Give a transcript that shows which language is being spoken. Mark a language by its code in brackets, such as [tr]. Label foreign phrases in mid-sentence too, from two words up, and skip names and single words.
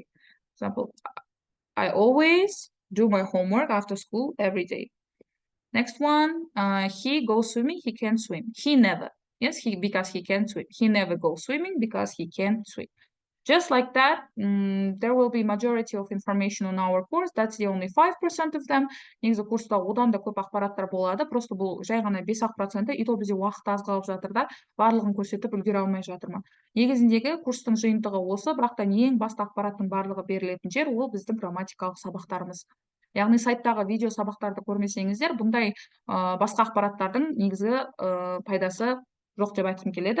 [en] For example, I always do my homework after school every day. Next one, he goes swimming, he can't swim. He never. Yes, because he can't swim. He never goes swimming because he can't swim. Just like that, there will be majority of information on our course. That's the only 5% of them. [kk] Негізі курста одан да көп ақпараттар болады. Просто бұл жай ғана 5-ақ%. [ru] И то [kk] бізде уақыт аз қалып жатыр да, барлығын көрсетіп үлгере алмай жатырмын. Негізіндегі курстың жиынтығы осы, бірақ та ең басты ақпараттың барлығы берілетін жер ол біздің грамматикалық сабақтарымыз. Яғни сайттағы видео сабақтарды көрмесеңіздер, бұндай басқа ақпараттардың негізгі пайдасы жоқ деп айтқым келеді.